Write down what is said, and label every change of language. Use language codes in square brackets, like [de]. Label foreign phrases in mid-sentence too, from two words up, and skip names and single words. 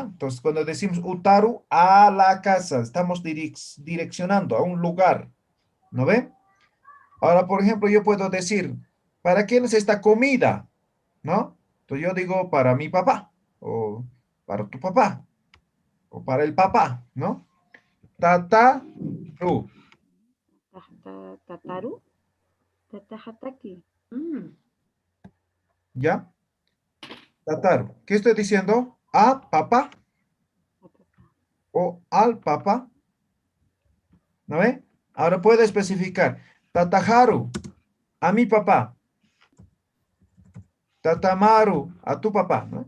[es] Entonces, cuando decimos utaru, a la casa, estamos direccionando a un lugar, ¿no ve? Ahora, por ejemplo, yo puedo decir, ¿para quién es esta comida? ¿No? Entonces yo digo, para mi papá, o para tu papá, o para el papá, ¿no? [ay] Tataru, Tataru. Tatahataki. ¿ya? Tataru. [es] ¿Qué estoy diciendo? ¿A papá o al papá? ¿No ve? Ahora puedo especificar. Tataharu, a mi papá. Tatamaru, a tu papá, ¿no?